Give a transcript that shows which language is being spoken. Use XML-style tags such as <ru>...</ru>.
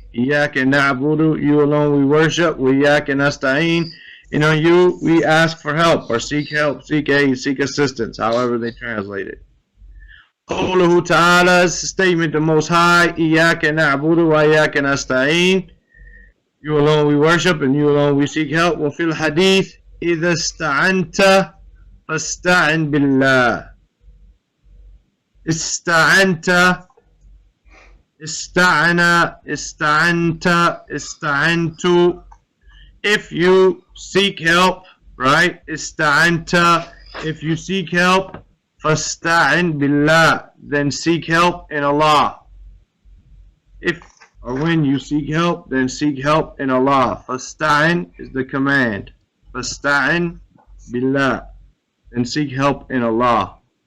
<ar>إياك نعبد,</ar> <en>you alone we worship.</en> <ar>وإياك نستعين,</ar> <en>and on you we ask for help or seek help, seek aid, seek assistance, however they translate it.</en> <ar>قوله تعالى</ar> <en>is a statement the Most High.</en> <ar>إياك نعبد وإياك نستعين.</ar> <en>You alone we worship and you alone we seek help.</en> <ar>وفي الحديث إذا استعنت فاستعن بالله. استعنت, استعنا, استعنت, استعنت.</ar> <en>If you seek help, right? استعنت, if you seek help.</en> <ar>فاستعن بالله,</ar> <en>then seek help in Allah. If or when you seek help, then seek help in Allah. فاستعن is the command.</en> <ar>فاستعن بالله,</ar> <en>then seek help in Allah.</en>